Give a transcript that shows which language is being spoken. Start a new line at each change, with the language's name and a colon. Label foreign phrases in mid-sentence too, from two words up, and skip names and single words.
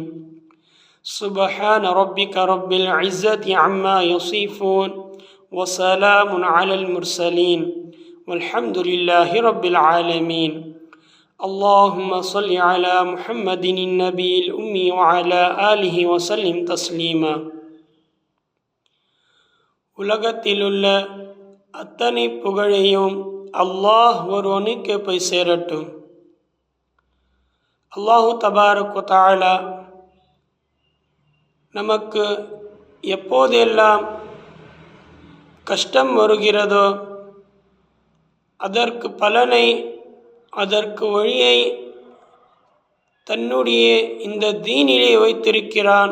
Arabic: سبحان ربك رب العزة عما يصفون وسلام على المرسلين والحمد لله رب العالمين. اللهم صل على محمد النبي الأمي وعلى آله وسلم تسليما.
Tamil: உலகத்திலுள்ள அத்தனை புகழையும் அல்லாஹ் ஒருவனுக்கு போய் சேரட்டும்.
Arabic: الله تبارك و تعالى
Tamil: நமக்கு எப்போதெல்லாம் கஷ்டம் வருகிறதோ அதற்கு பலனை, அதற்கு வழியை தன்னுடைய இந்த தீனிலே வைத்திருக்கிறான்.